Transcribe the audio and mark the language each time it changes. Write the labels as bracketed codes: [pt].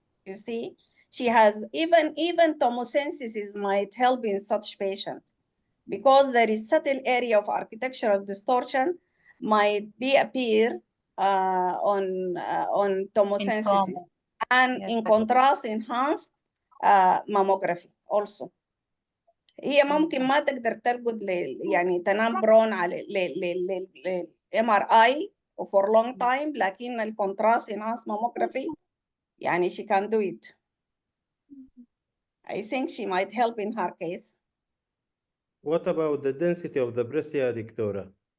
[en] You see, she has even tomosynthesis might help in such patients, because there is subtle area of architectural distortion might appear on tomosynthesis, and in contrast enhanced mammography also. [ar] هي ممكن ما تقدر ترقد يعني تنام برون على MRI [en] for long time, [ar] لكن الكونتراست enhanced mammography يعني [en] she can do it. I think she might help in her case. What about the density of the breast [ar] يا دكتورة?